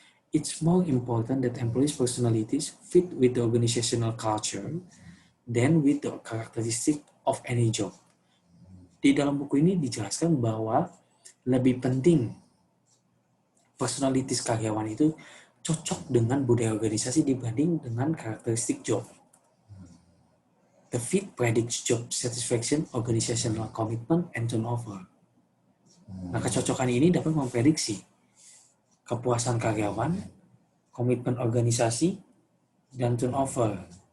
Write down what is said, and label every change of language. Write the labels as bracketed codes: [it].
[en] It's more important that employees' personalities fit with the organizational culture than with the characteristic of any job. [id] Di dalam buku ini dijelaskan bahwa lebih penting personalities karyawan itu cocok dengan budaya organisasi dibanding dengan karakteristik job. [en] The fit predicts job satisfaction, organizational commitment, and turnover. [id] Nah, kecocokan ini dapat memprediksi kepuasan karyawan, komitmen organisasi, dan turnover.